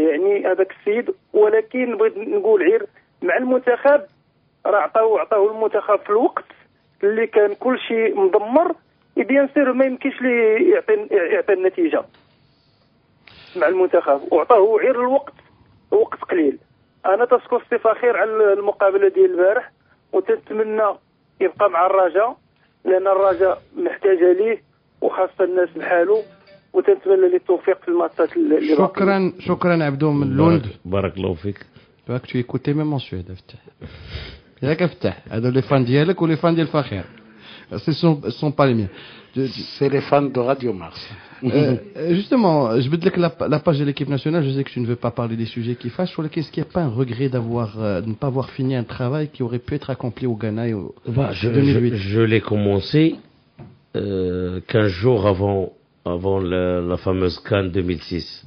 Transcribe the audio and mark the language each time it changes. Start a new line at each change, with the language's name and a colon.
Arabic: يعني هذاك السيد، ولكن بغيت نقول غير مع المنتخب راه عطاوه المنتخب في الوقت اللي كان كل شيء مدمر، بيان سير ما يمكنش ليه يعطي النتيجه مع المنتخب، وعطاه غير الوقت قليل. انا تشكر السي فخير على المقابله ديال البارح، وتتمنى يبقى مع الرجاء، لان الرجاء محتاجه ليه وخاصه الناس بحاله، وتنتمنى ليه التوفيق في الماتشات اللي شكرا عبدو من لوند. بارك الله فيك. راك
French: tu écoutais même en Suède
Arabic: افتح. ياك افتح. هذو لي فان ديالك ولي فان ديال فخير.
French: Ce sont pas les miens. C'est les fans de Radio Mars. Justement, je veux dire que la page de l'équipe nationale, je sais que tu ne veux pas parler des sujets qui fâchent. Est-ce qu'il n'y a pas un regret de ne pas avoir fini un travail qui aurait pu être accompli au Ghana en 2008? Je l'ai commencé 15 jours avant la fameuse CAN 2006.